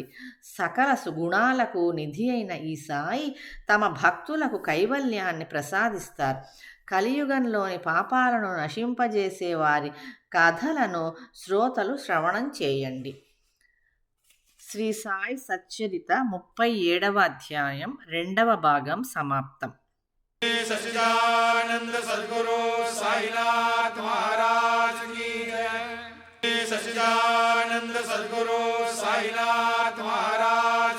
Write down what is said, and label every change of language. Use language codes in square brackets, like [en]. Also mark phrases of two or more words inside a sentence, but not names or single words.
[te] సకల సుగుణాలకు నిధి అయిన ఈ సాయి తమ భక్తులకు కైవల్యాన్ని ప్రసాదిస్తారు. కలియుగంలోని పాపాలను నశింపజేసే వారి కథలను శ్రోతలు శ్రవణం చేయండి. శ్రీ సాయి సచ్చరిత 37వ అధ్యాయం 2వ భాగం సమాప్తం. [hi] सच्चिदानंद सद्गुरु साईनाथ महाराज की जय। सच्चिदानंद सद्गुरु साईनाथ महाराज